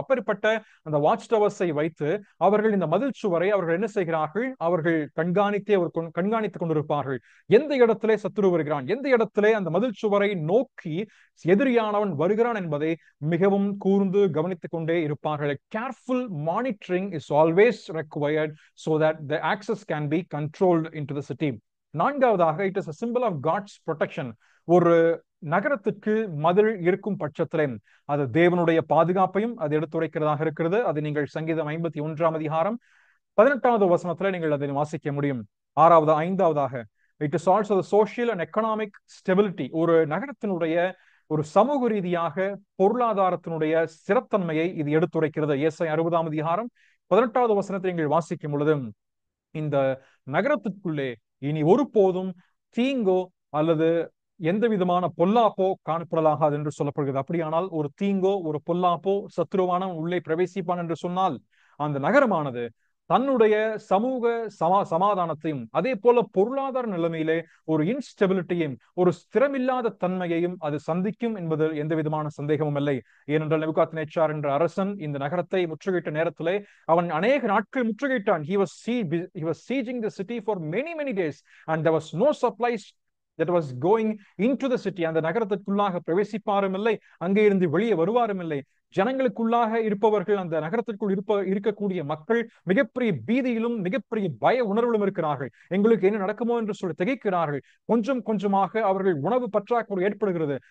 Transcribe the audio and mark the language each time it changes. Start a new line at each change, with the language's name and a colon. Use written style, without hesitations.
Tamil: அப்படிப்பட்ட அந்த வாட்ச் டவர்ஸை வைத்து அவர்கள் இந்த மதில் சுவரை அவர்கள் என்ன செய்கிறார்கள், அவர்கள் கண்காணித்துக் கொண்டிருப்பார்கள். எந்த இடத்திலே சத்துரு வருகிறான், எந்த இடத்திலே அந்த மதில் சுவரை நோக்கி எதிரியானவன் வருகிறான் என்பதை மிகவும் கூர்ந்து கவனித்துக் கொண்டே இருப்பார்கள்.
English: Careful monitoring is always required so that the access can be controlled into the city.
Tamil: நான்காவதாக,
English: it is a symbol of God's protection.
Tamil: ஒரு நகரத்துக்கு மதில் இருக்கும் பட்சத்திலே அது தேவனுடைய பாதுகாப்பையும் அது எடுத்துரைக்கிறதாக இருக்கிறது. அது நீங்கள் சங்கீதம் 51ஆம் அதிகாரம் 18வது வசனத்துல நீங்கள் அதை வாசிக்க முடியும். ஐந்தாவதாக,
English: it is also the social and economic stability.
Tamil: ஒரு நகரத்தினுடைய ஒரு சமூக ரீதியாக பொருளாதாரத்தினுடைய ஸ்திரத்தன்மையை இது எடுத்துரைக்கிறது. ஏசாயா 60ஆம் அதிகாரம் 18வது வசனத்தை நீங்கள் வாசிக்கும் பொழுது, இந்த நகரத்திற்குள்ளே இனி ஒருபோதும் தீங்கோ அல்லது எந்த விதமான பொல்லாப்போ காணப்படலாகாது என்று சொல்லப்படுகிறது. அப்படியானால் ஒரு தீங்கோ ஒரு பொல்லாப்போ சத்துருவான உள்ளே பிரவேசிப்பான் என்று சொன்னால் அந்த நகரமானது தன்னுடைய சமூக சமாதானத்தையும் அதே போல பொருளாதார நிலைமையிலே ஒரு இன்ஸ்டெபிலிட்டியும் ஒரு ஸ்திரமில்லாத தன்மையையும் அது சந்திக்கும் என்பதில் எந்த விதமான சந்தேகமும் இல்லை. ஏனென்றால் நேபுகாத்நேச்சார் என்ற அரசன் இந்த நகரத்தை முற்றுகையிட்ட நேரத்திலே அவன் அநேக நாட்கள் முற்றுகையிட்டான்.
English: He was sieging the city for many days and there was no supplies that was going into the city.
Tamil: அந்த நகரத்திற்குள்ளாக பிரவேசிப்பாரும் இல்லை, அங்கே இருந்து வெளியே வருவாரும் இல்லை. ஜனங்களுக்குள்ளாக இருப்பவர்கள், அந்த நகரத்திற்குள் இருக்கக்கூடிய மக்கள் மிகப்பெரிய பீதியிலும் மிகப்பெரிய பய உணர்விலும் இருக்கிறார்கள். எங்களுக்கு என்ன நடக்குமோ என்று சொல்லி திகைக்கிறார்கள். கொஞ்சம் கொஞ்சமாக அவர்கள் உணவு பற்றாக்குறை ஏற்படுகிறது.